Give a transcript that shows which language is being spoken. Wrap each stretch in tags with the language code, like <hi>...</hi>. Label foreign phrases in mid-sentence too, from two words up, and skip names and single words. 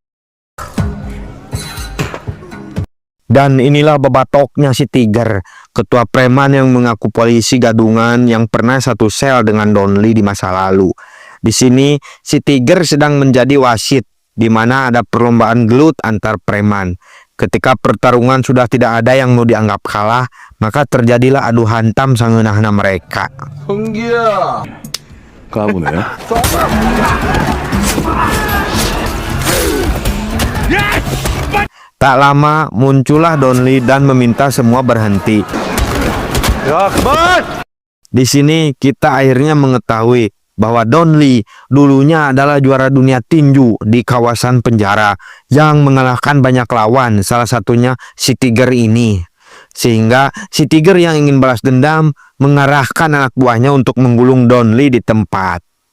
<id>Dan inilah bebatoknya si Tiger, ketua preman yang mengaku polisi gadungan yang pernah satu sel dengan Donli di masa lalu. Di sini si Tiger sedang menjadi wasit, di mana ada perlombaan gelut antar preman. Ketika pertarungan sudah tidak ada yang mau dianggap kalah, maka terjadilah adu hantam sangeunahna mereka.</id> <ko>성기야 까부네.</ko> <id>Tak lama muncullah Donli dan meminta semua berhenti.</id> <ko>야 그만!</ko> <id>Di sini kita akhirnya mengetahui bahwa Donli dulunya adalah juara dunia tinju di kawasan penjara yang mengalahkan banyak lawan, salah satunya si Tiger ini. Sehingga si Tiger yang ingin balas dendam mengarahkan anak buahnya untuk menggulung Donli di tempat.</id>